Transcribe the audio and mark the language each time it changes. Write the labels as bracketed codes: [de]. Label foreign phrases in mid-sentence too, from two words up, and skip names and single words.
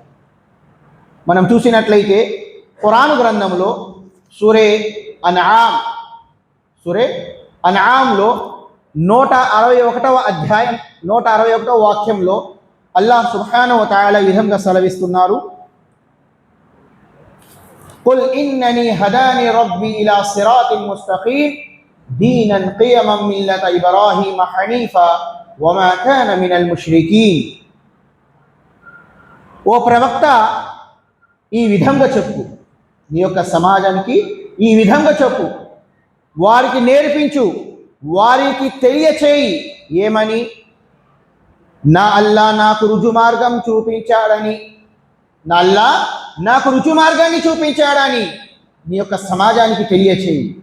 [te] మనం చూసినట్లయితే ఖురాన్ గ్రంథంలో సూరే అన్ఆమ్లో 161వ అధ్యాయం 161వ వాక్యంలో అల్లాహ్ [ar] سبحانه وتعالى [te] ఈ విధంగా సెలవిస్తున్నారు: [ar] قل إنني هداني ربي إلى صراط مستقيم دينا قيما ملة إبراهيم حنيفا وما كان من المشركين. [te] ఓ ప్రవక్త, ఈ విధంగా చెప్పు, నీ యొక్క సమాజానికి ఈ విధంగా చెప్పు, వారికి నేర్పించు, వారికి తెలియచేయి. ఏమని? నా అల్లా నాకు రుజు మార్గం చూపించాడని, నా అల్లా నాకు రుజు మార్గాన్ని చూపించాడని నీ యొక్క సమాజానికి తెలియచేయి.